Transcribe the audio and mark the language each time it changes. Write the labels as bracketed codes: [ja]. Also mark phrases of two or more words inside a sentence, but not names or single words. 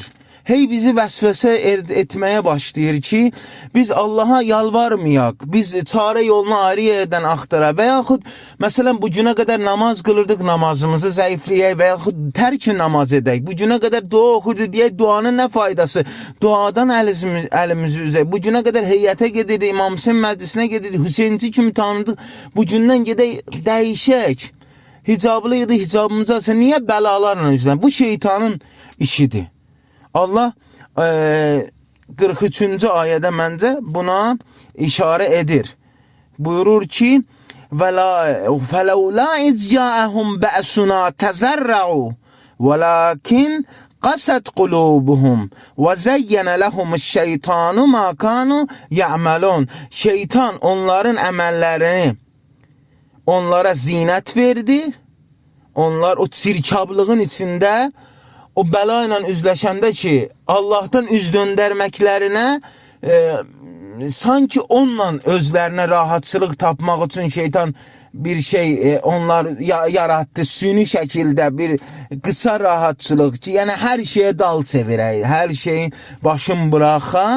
[az] Hey bizi vəsvəsə etməyə başlayır ki, biz Allaha yalvarmayaq, biz çarə yolunu ayrı yerdən axtaraq və yaxud, məsələn, bu günə qədər namaz qılırdıq, namazımızı zəifləyək və yaxud tərk namaz edək, bu günə qədər dua oxurdu deyək, duanın nə faydası, duadan əlimizi üzək, bu günə qədər heyətə gedirdik, İmam Hüseyin məclisinə gedirdik, Hüseyinci kimi tanıdıq, bu gündən gedək, dəyişək, hicablıydı, hicabımıza alsa, niyə bəlalarla üzlən? Bu şeytanın işidir. Allah 43-cü ayədə məncə buna işarə edir. Buyurur ki, [ar] فَلَوْلَا اِذْ جَاءَهُمْ بَأْسُنَا تَزَرَّعُوا وَلَكِنْ قَسَتْ قُلُوبُهُمْ وَزَيَّنَ لَهُمُ الشَّيْطَانُ مَا كَانُوا يَعْمَلُونَ [az] Şeytan onların əməllərini onlara zinət verdi. Onlar o çirkablığın içində o bəla ilə üzləşəndə ki, Allahdan üz döndərməklərinə sanki onunla özlərinə rahatçılıq tapmaq üçün şeytan bir şey onlar yarattı, süni şəkildə bir qısa rahatçılıq ki, yəni hər şeyə dal çevirək, hər şeyin başın bıraxa.